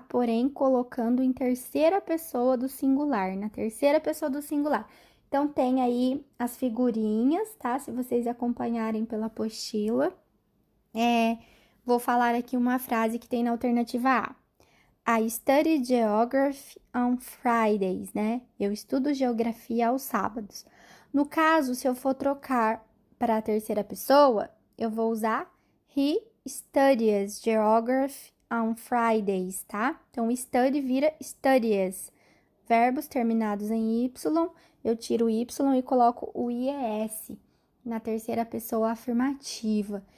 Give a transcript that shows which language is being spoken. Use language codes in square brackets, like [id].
[pt] Porém, colocando em terceira pessoa do singular, na terceira pessoa do singular. Então, tem aí as figurinhas, tá? Se vocês acompanharem pela apostila. Vou falar aqui uma frase que tem na alternativa A. [en] I study geography on Fridays, né? [pt] Eu estudo geografia aos sábados. No caso, se eu for trocar para a terceira pessoa, eu vou usar [en] he studies geography on Fridays, [pt] tá? Então, study vira studies. Verbos terminados em Y, eu tiro o Y e coloco o IES na terceira pessoa afirmativa.